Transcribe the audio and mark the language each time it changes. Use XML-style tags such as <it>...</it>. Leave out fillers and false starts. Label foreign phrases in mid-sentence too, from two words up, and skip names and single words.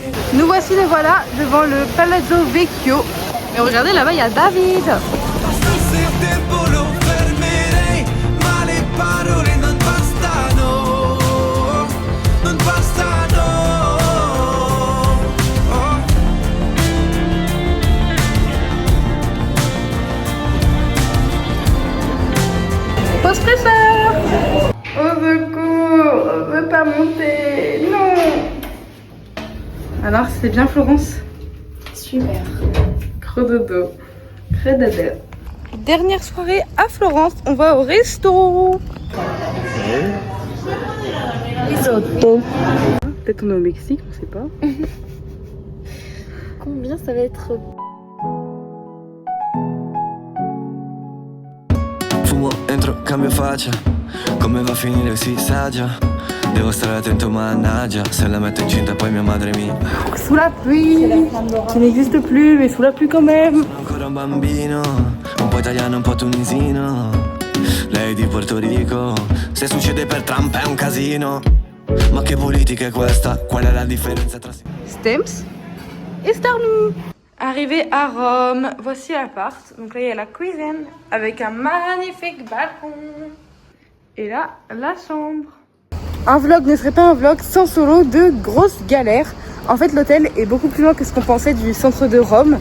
<fr>Nous voici les voilà devant le Palazzo Vecchio. Et regardez là-bas, il y a David.</fr> <it>Bastasse il tempo lo fermerei, ma le parole non bastano, non bastano.</it> <fr>Post-presseur. Au secours, on veut pas monter. Non. Alors, c'est bien Florence? Super. Crododo. Credodo. Dernière soirée à Florence, on va au resto. Risotto. Peut-être on est au Mexique, on sait pas. Combien ça va être?</fr> <it>Fumo, entro, cambio faccia. Come va a finire si sa già. Devo stare attento, mannaggia. Se la metto incinta poi mia madre mi...</it> <fr>Sous la pluie, qui n'existe plus, mais sous la pluie quand même.</fr> <it>Ancora un bambino, un po' italiano, un po' tunisino. Lei di Porto Rico. Se succede per Trump è un casino. Ma che politica è questa? Qual è la differenza tra...</it> <fr>Stems et Starnou. Arrivé à Rome, voici l'appart. Donc là il y a la cuisine avec un magnifique balcon. Et là, la chambre. Un vlog ne serait pas un vlog sans solo de grosses galères. En fait l'hôtel est beaucoup plus loin que ce qu'on pensait du centre de Rome.</fr>